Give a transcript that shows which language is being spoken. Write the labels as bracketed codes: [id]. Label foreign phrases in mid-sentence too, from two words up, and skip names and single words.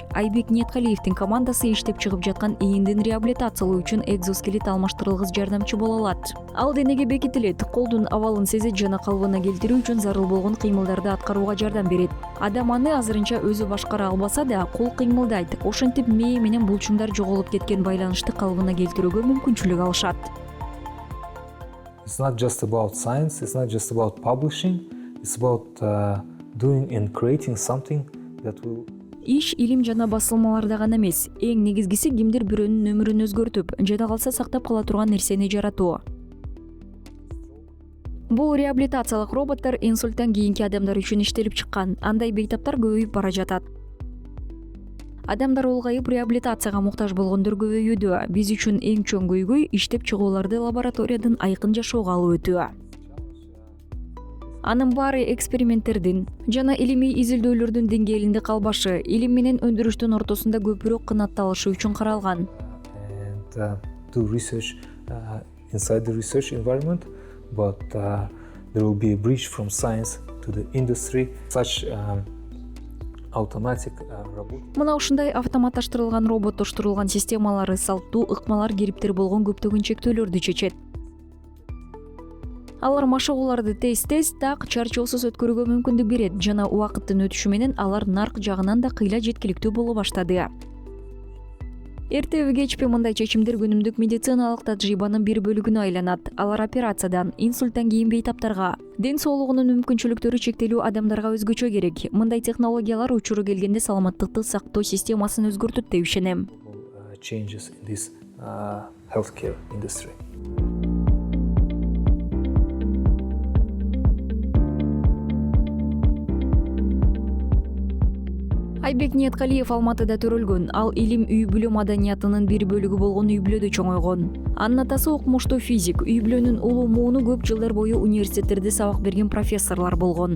[ky] Айбек Ниеткалиевдин командасы иштеп чыгып жаткан ийиндин реабилитациялоо үчүн экзоскелет алмаштырылгыс жардамчы боло алат. Ал денеге бекитилет, колдун абалын сезет жана калыбына келтирүү үчүн зарыл болгон кыймылдарды аткарууга жардам берет. Адам аны азырынча өзү башкара албаса да, кол кыймылдайт. Ошентип мээ менен булчуңдар жоголуп кеткен байланышты калыбына келтирүүгө мүмкүнчүлүк алышат. [en] It's not just about science, it's not just about publishing, it's about doing and creating something that will... [ky] Иш илим жана басылмаларда гана эмес, эң негизгиси кимдир бирөөнүн өмүрүн өзгөртүп, жада калса сактап кала турган нерсени жаратуу. Бул реабилитациялык роботтор инсульттан кийинки адамдар үчүн иштелип чыккан. Андай бейтаптар көбөйүп бара жатат. Адамдар улгайып реабилитацияга муктаж болгондор көбөйүүдө. Биз үчүн эң чоң көйгөй иштеп чыгууларды лабораториядан айкын жашоого алып өтүү. Анын баары эксперименттердин жана илимий изилдөөлөрдүн деңгээлинде калбашы, илим менен өндүрүштүн ортосунда көпүрөөк кынатталышы үчүн каралган. [en] And do research inside the research environment, but there will be a bridge from science to the industry. Such automatic robot. [ky] Мына ушундай автоматташтырылган роботтоштурулган системалары салттуу ыкмалар кириптер болгон көптөгөн чектөөлөрдү чечет. Алар машыгууларды тез так чарчоосуз өткөрүүгө мүмкүндүк берет жана убакыттын өтүшү менен алар нарк жагынан да кыйла жеткиликтүү боло баштады. Эртеби кечпи мындай чечимдер күнүмдүк медициналык тажрыйбанын бир бөлүгүнө айланат. Алар операциядан, инсульттан кийин бейтаптарга, ден соолугунун мүмкүнчүлүктөрү чектелүү адамдарга өзгөчө керек. Мындай технологиялар учуру келгенде саламаттыкты сактоо системасын өзгөртөт деп ишенем. [en] Changes in this healthcare industry. [ky] Айбек Ниеткалиев Алматыда төрөлгөн. Ал илим үй-бүлө маданиятынын бир бөлүгү болгон үй-бүлөдө чоңойгон. Анын атасы окумуштуу физик, үй-бүлөнүн улуу мууну көп жылдар бою университеттерде сабак берген профессорлор болгон.